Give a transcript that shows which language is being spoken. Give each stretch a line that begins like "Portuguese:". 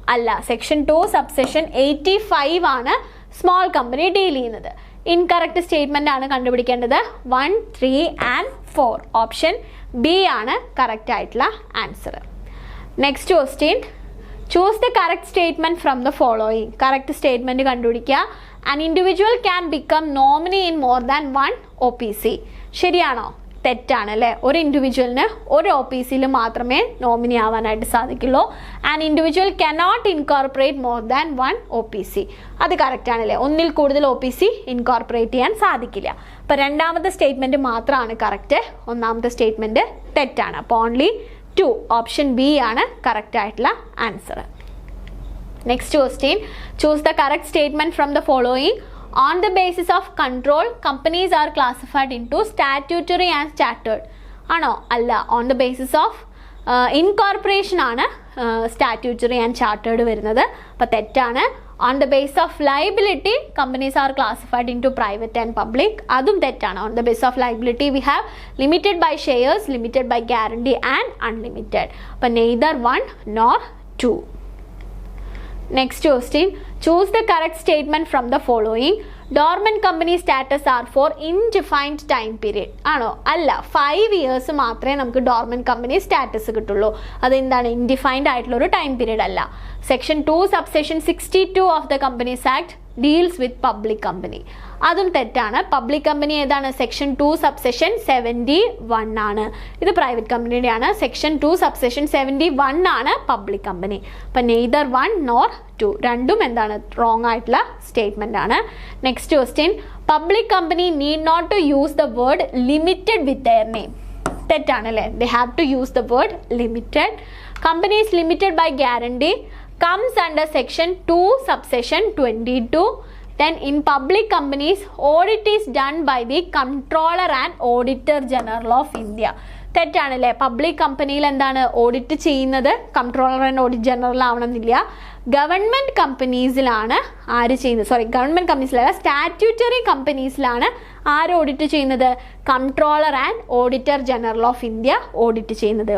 Malayalam: അല്ല, section 2 subsection 85 ആണ് small company deal ചെയ്യുന്നത്. ഇൻകറക്റ്റ് സ്റ്റേറ്റ്മെൻ്റ് ആണ് കണ്ടുപിടിക്കേണ്ടത്. 1, 3 and 4. ഓപ്ഷൻ ബി ആണ് കറക്റ്റ് ആയിട്ടുള്ള answer.
English: Next question, choose the correct statement from the following.
Malayalam: Correct statement കണ്ടുപിടിക്കുക.
English: an individual can become nominee in more than one OPC.
Malayalam: ശരിയാണോ? തെറ്റാണ് അല്ലേ? ഒരു ഇൻഡിവിജ്വലിന് ഒരു OPCയിൽ മാത്രമേ നോമിനി ആവാനായിട്ട് സാധിക്കുള്ളൂ.
English: And individual cannot incorporate more than one OPC.
Malayalam: അത് കറക്റ്റ് ആണല്ലേ? ഒന്നിൽ കൂടുതൽ OPC ഇൻകോർപ്പറേറ്റ് ചെയ്യാൻ സാധിക്കില്ല. അപ്പോൾ രണ്ടാമത്തെ സ്റ്റേറ്റ്മെന്റ് മാത്രമാണ് കറക്റ്റ്, ഒന്നാമത്തെ സ്റ്റേറ്റ്മെന്റ് തെറ്റാണ്. അപ്പോൾ ഓൺലി 2, ഓപ്ഷൻ ബി ആണ് കറക്റ്റ് ആയിട്ടുള്ള answer.
English: Next question, choose the correct statement from the following. On the basis of control, companies are classified into statutory and chartered.
Malayalam: ആണോ? അല്ല.
English: On the basis of incorporation
Malayalam: ആണ് statutory and chartered വരുന്നത്. അപ്പോൾ തെറ്റാണ്.
English: On the basis of liability, companies are classified into private and public.
Malayalam: അതും തെറ്റാണ്.
English: On the basis of liability, we have limited by shares, limited by guarantee and unlimited. അപ്പോൾ neither 1 nor 2. Next question, choose the correct statement from the following. Dormant company status are for indefined time period.
Malayalam: ആണോ? അല്ല. 5 years മാത്രമേ നമുക്ക് dormant company status കിട്ടുള്ളൂ. അതെന്താണ്? ഇൻഡിഫൈൻഡ് ആയിട്ടുള്ള ഒരു time period അല്ല.
English: Section 2 subsection 62 of the companies act deals with public company.
Malayalam: അതും തെറ്റാണ്. പബ്ലിക് കമ്പനി ഏതാണ്? സെക്ഷൻ 2 സബ്സെക്ഷൻ 71 ആണ്. ഇത് പ്രൈവറ്റ് കമ്പനിയുടെയാണ്. സെക്ഷൻ 2 സബ്സെക്ഷൻ 71 ആണ് പബ്ലിക് കമ്പനി. അപ്പം നെയ്തർ 1 nor 2, രണ്ടും എന്താണ്? റോങ് ആയിട്ടുള്ള സ്റ്റേറ്റ്മെന്റ് ആണ്.
English: Next question, public company need not to use the word limited with their name.
Malayalam: തെറ്റാണ് അല്ലേ?
English: They have to use the word limited. Companies limited by guarantee comes under section 2 subsection 22. Then in public companies, audit is done by the Controller and Auditor General of India.
Malayalam: തെറ്റാണല്ലേ? Public കമ്പനിയിൽ എന്താണ് audit ചെയ്യുന്നത്? Controller and audit general ആവണമെന്നില്ല. Government കമ്പനീസിലാണ് ആര് ചെയ്യുന്നത്? Government കമ്പനീസിലല്ല, statutory കമ്പനീസിലാണ് ആര് audit ചെയ്യുന്നത്? Controller and auditor general of India audit ചെയ്യുന്നത്.